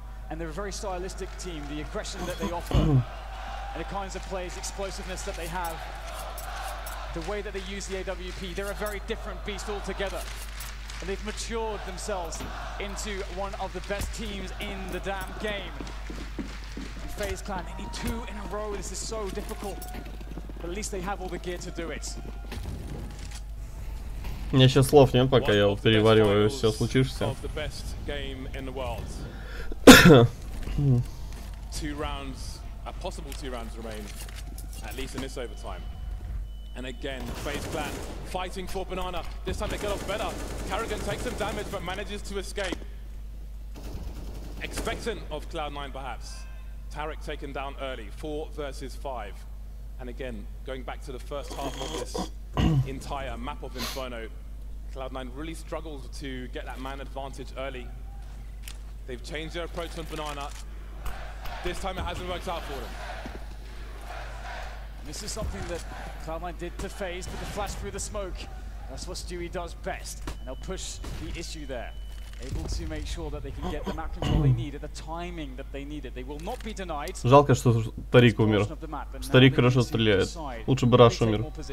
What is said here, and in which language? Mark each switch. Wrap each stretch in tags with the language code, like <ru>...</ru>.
<en>And they're a very stylistic team. The aggression that they offer, and the kinds of plays, explosiveness that they have, the way that they use the AWP, they're a very different beast altogether. And they've matured themselves into one of the best teams in the damn game. And FaZe Clan, they need 2 in a row. This is so difficult. But at least they have all the gear to do it.</en> <ru>У меня сейчас слов нет, пока я перевариваю все случившееся.</ru> <en>2 rounds, a possible 2 rounds remain, at least in this overtime. And again, FaZe Clan fighting for Banana. This time they get off better. Carrigan takes some damage but manages to escape. Expectant of Cloud9 perhaps. Tarek taken down early, 4 versus 5. And again, going back to the first half of this entire map of Inferno, Cloud9 really struggles to get that man advantage early. They've changed their approach on Banana. This time it hasn't worked out for them. This is something that Cloud9 did to FaZe, but the flash through the smoke. That's what Stewie does best. And they'll push the issue there. Able to make sure that they can get the map control they need at the timing that they need it. They will not be denied.</en> <ru>Жалко, что Тарик умер. Старик хорошо стреляет. Лучше бы Раш умер.</ru>